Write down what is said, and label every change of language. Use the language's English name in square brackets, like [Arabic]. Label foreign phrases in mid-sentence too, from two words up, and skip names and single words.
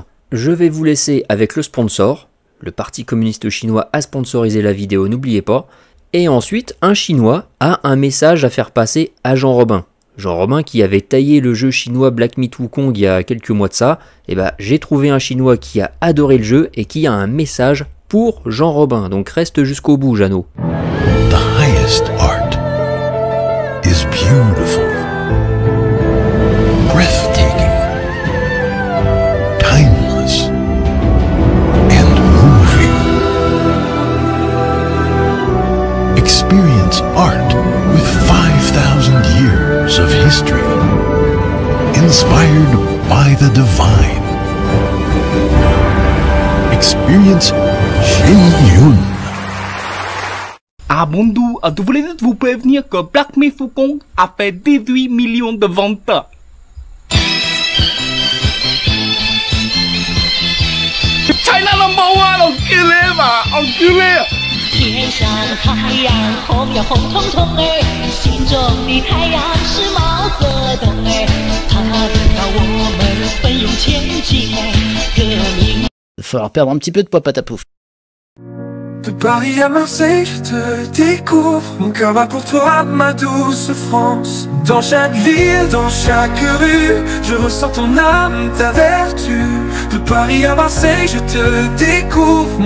[French] Je vais vous laisser avec le sponsor. Le Parti communiste chinois a sponsorisé la vidéo, n'oubliez pas. Et ensuite, un Chinois a un message à faire passer à Jean Robin. Jean Robin qui avait taillé le jeu chinois Black Myth Wukong il y a quelques mois de ça, et j'ai trouvé un chinois qui a adoré le jeu et qui a un message pour Jean Robin, donc reste jusqu'au bout, Jeannot. [English] The highest art is beautiful, breathtaking, timeless, and moving. Experience art with 5,000 years of history, inspired by the divine. Experience Shenyun. [French] Ah bon doux, vous voulez vous prévenir que Black Myth Wukong a fait 18 millions de ventes. [English] China number one, [French] enculé va, enculé. [Chinese] 天上太阳红呀红彤彤哎，心中的太阳是毛泽东哎，他领导我们奋勇前进哎，革命。 [French] Il va falloir perdre un petit peu de poids patapouf. De Paris à Marseille, je te découvre. Mon cœur bat pour toi, ma douce France. Dans chaque ville, dans chaque rue, je ressens ton âme, ta vertu. De Paris à Marseille, je te découvre.